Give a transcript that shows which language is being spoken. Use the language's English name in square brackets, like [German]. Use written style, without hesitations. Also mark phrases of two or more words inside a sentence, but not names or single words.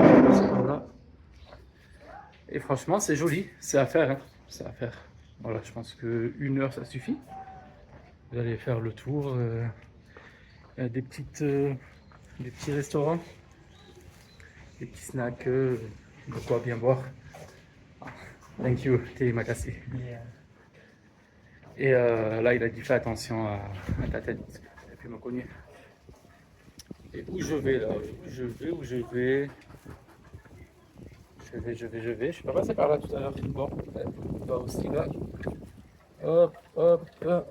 [French] Et franchement, c'est joli, c'est à faire, hein. C'est à faire. Voilà, je pense que 1 heure ça suffit. Vous allez faire le tour. Il y a des petits restaurants, des petits snacks, de quoi bien boire. [English] Thank you, [Indonesian] terima kasih. [French] Et là, il a dit fais attention à ta tête, et puis me cogner. Et où je vais là? Où je vais? Je suis pas passé par là tout à l'heure. Bon, pas aussi là. Hop, hop, hop.